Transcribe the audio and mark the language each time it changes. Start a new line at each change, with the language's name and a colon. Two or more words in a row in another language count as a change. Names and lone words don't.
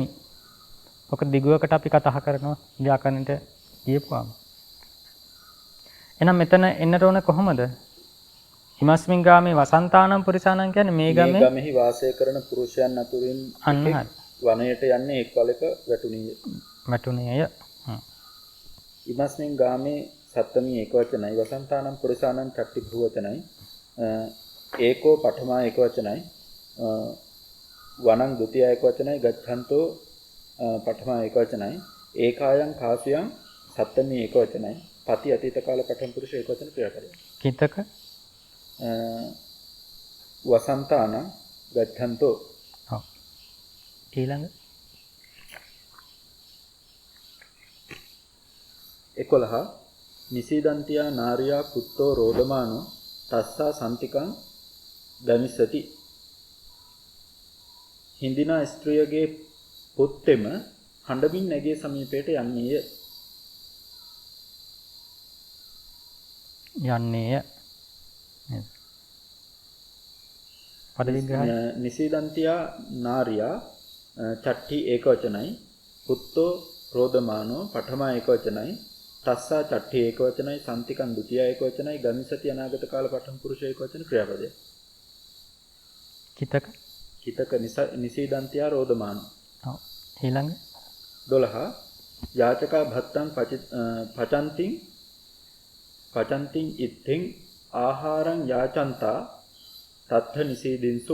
Sinhala: ඔක දිගුවකට අපි කතා කරනවා ව්‍යාකරණයට කියපුවාම. එහෙනම් මෙතන එන්නට ඕන කොහොමද?
Pali: හිමස්මින් ගාමේ වසන්තානම් පුරිසානම්
Sinhala: කියන්නේ මේ ගමෙහි වාසය කරන පුරුෂයන් අතුරින් අන්න හරි. වනයට යන්නේ එක් වලක වැටුණේය. වැටුණේය.
Pali: ඉමස්මින් ගාමේ
Sinhala: සත්තමී ඒකවචනයි
Pali: වසන්තානම් පුරිසානම්
Sinhala: චට්ටි භූවචනයි ඒකෝ පඨමා ඒකවචනයි වනං ဒ ුතිය ඒකවචනයි ගච්ඡන්තෝ පඨමා ඒකවචනයි
Pali: ඒකායන් කාසුයන්
Sinhala: සත්තමී ඒකවචනයි පති අතීත කාල පඨම පුරුෂ ඒකවචන ක්‍රියාපදයි. කිතක වසන්තානම් ගච්ඡන්තෝ. ඔව්. ඊළඟ
Pali: 11 නිසීදන්තියා නාරියා පුත්තෝ රෝදමානෝ තස්සා සම්තිකං ගමිස්සති.
Sinhala: හිඳිනා ස්ත්‍රියගේ පුත්තෙම හඬමින් නැගේ සමීපයට යන්නේය. යන්නේය. නේද? පද විග්‍රහය
Pali: නිසීදන්තියා නාරියා
Sinhala: චට්ටි ඒකවචනයි
Pali: පුත්තෝ රෝදමානෝ
Sinhala: පඨමා ඒකවචනයි තස්සා චට්ටි ඒකවචනයි සම්තිකං ဒ ුතිය ඒකවචනයි ගමිසති අනාගත කාල පඨම පුරුෂ ඒකවචන ක්‍රියාපදය. කිතක
Pali: හිතක නිසීදන්තියා රෝදමානෝ.
Sinhala: ඔව්. ඊළඟ
Pali: 12 යාචකා භත්තං පචන්තිං ඉත්තෙන් ආහාරං යාචන්තා තත්ථ නිසීදින්සු.